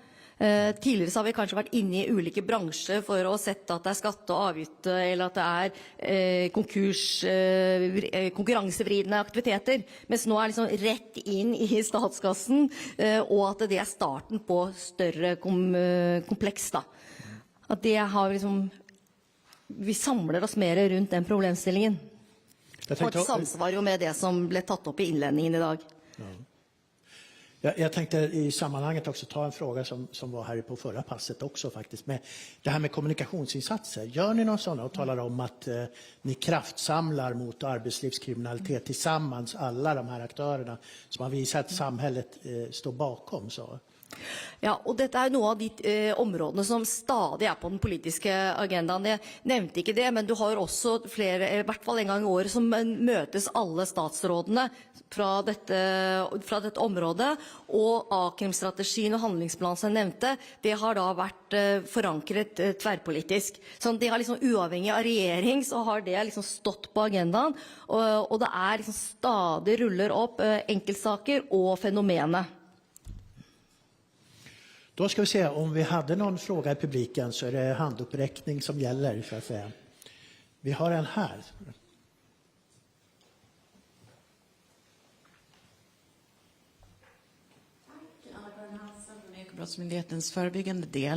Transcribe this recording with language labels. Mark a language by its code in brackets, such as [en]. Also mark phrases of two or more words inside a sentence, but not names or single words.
[no] Tidligere så har vi kanskje vært inne i ulike bransjer for å sette at det er skatte- og avgift, eller at det er konkurransevridende aktiviteter, mens nå er liksom rett inn i statskassen, og at det er starten på større kompleks da. At det har liksom, vi samler oss mer rundt den problemstillingen. Og det samsvarer jo med det som ble tatt opp i innledningen i dag. Ja. [sv] Jag tänkte i sammanhanget också ta en fråga som var här på förra passet också faktiskt. Med det här med kommunikationsinsatser. Gör ni någon sådana och talar om att ni kraftsamlar mot arbetslivskriminalitet tillsammans, alla de här aktörerna som har visat att samhället står bakom? Så. [no] Ja, og dette er noe av de områdene som stadig er på den politiske agendaen. Jeg nevnte ikke det, men du har også flere, i hvert fall en gang i året, som møtes alle statsrådene fra dette området, og A-krimstrategien og handlingsplanen som jeg nevnte, det har da vært forankret tverrpolitisk. Så det har liksom uavhengig av regjering, så har det liksom stått på agendaen, og det er liksom stadig ruller opp enkeltsaker og fenomenet. [sv] Då ska vi se om vi hade någon fråga i publiken så är det handuppräckning som gäller så att säga. Vi har en här. Tack, Anna-Karin Hansen från Ekobrottsmyndighetens förebyggande del.